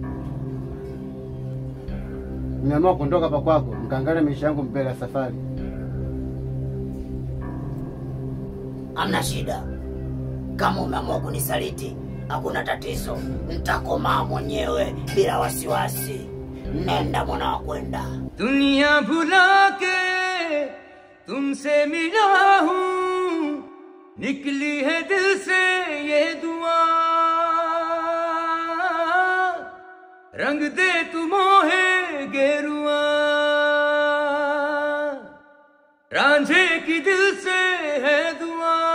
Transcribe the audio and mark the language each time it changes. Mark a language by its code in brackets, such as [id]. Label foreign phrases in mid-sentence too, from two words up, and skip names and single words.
[sw] Nimeamua kuondoka hapa kwako, nikaangalia maisha yangu mbele ya safari. Hamna shida. Kama umeamua kunisaliti, hakuna tatizo. Nitakomaa mwenyewe bila wasiwasi. Nenda mwana wa kwenda. [hi] दुनिया भुला के तुमसे मिला हूँ, निकली है दिल से ये दुआ, रंग दे तू मोहे गेरुआ, रांझे की दिल से है दुआ,